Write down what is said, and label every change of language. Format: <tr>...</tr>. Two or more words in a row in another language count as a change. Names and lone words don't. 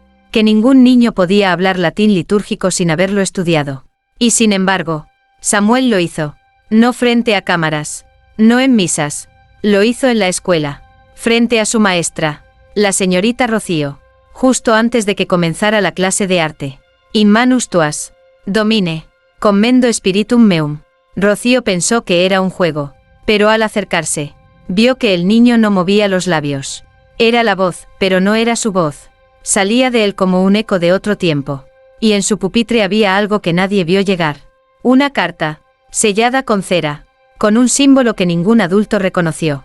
<es>Que ningún niño podía hablar latín litúrgico sin haberlo estudiado. Y sin embargo, Samuel lo hizo. No frente a cámaras. No en misas. Lo hizo en la escuela. Frente a su maestra, la señorita Rocío. Justo antes de que comenzara la clase de arte.</es> <la>In manus tuas. Domine. Commendo spiritum meum.</la> <es>Rocío pensó que era un juego. Pero al acercarse, vio que el niño no movía los labios. Era la voz, pero no era su voz. Salía de él como un eco de otro tiempo. Y en su pupitre había algo que nadie vio llegar. Una carta, sellada con cera, con un símbolo que ningún adulto reconoció.</es>